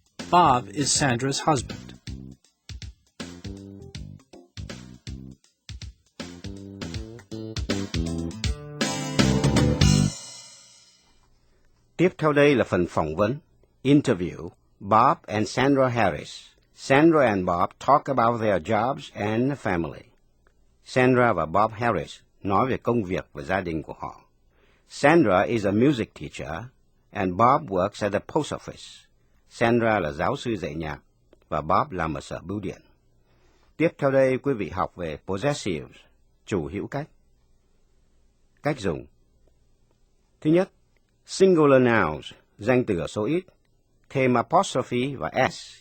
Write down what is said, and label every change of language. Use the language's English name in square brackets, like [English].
[English] Bob is Sandra's husband. [Vietnamese] Tiếp theo đây là phần phỏng vấn, interview, Bob and Sandra Harris. [English] Sandra and Bob talk about their jobs and family. [Vietnamese] Sandra và Bob Harris nói về công việc và gia đình của họ. [English] Sandra is a music teacher and Bob works at the post office. [Vietnamese] Sandra là giáo sư dạy nhạc và Bob làm ở sở bưu điện. Tiếp theo đây quý vị học về possessives, chủ hữu cách. Cách dùng. Thứ nhất, singular nouns, danh từ ở số ít, thêm apostrophe và s.